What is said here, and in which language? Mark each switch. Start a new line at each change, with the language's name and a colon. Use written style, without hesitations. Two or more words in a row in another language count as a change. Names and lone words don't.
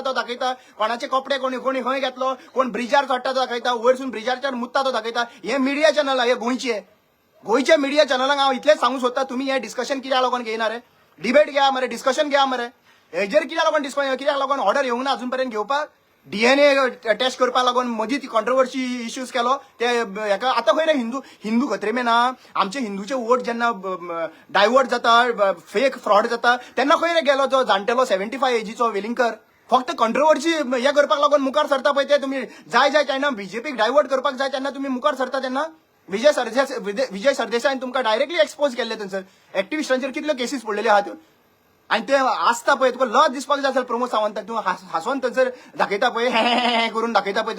Konkani: तो दाखयता कोणाचे कपडे कोणी खंय घेतलो कोण ब्रिजार चडटा तो दाखयता वयरसून ब्रिजारच्यान मुत्ता तो दाखयता हे
English: media channel
Konkani: हे गोंयचे मिडिया चॅनलांक हांव इतलेंच सांगूंक सोदता तुम्ही हे डिस्कशन कित्याक लागून घेयना रे डिबेट घेया मरे डिस्कशन घेया मरे हेजेर कित्याक लागून कित्याक लागून ऑर्डर येवंक ना अजून पर्यंत घेवपाक
English: DNA test
Konkani: करपा लागून मदीं ती
English: controversy issues
Konkani: केलो ते हेका आतां खंय रे
Hindi: हिंदू खतरे में
Konkani: ना आमचे हिंदूचे वोट जेन्ना डायवर्ट जाता
English: fake fraud
Konkani: जाता तेन्ना खंय रे गेलो जो जाणटेलो 75 एजीचो वेलिंगकर फक्त कॉन्ट्रोवर्सी हे करपाक लागून मुखार सरता पळय ते तुम्ही जाय तेन्ना बीजेपीक डायवर्ट करपाक जाय तेन्ना तुम्ही मुखार सरता तेन्ना विजय सरदेसायन तुमकां
English: directly expose
Konkani: केल्ले थंयसर एक्टिविस्टांचेर कितल्यो केसीस पडलेल्यो आहात आणि ते आसता पळय तुका लज दिसपाक जाय प्रमोद सावंताक तूं हांसोन थंयसर दाखयता पळय हे करून दाखयता पळय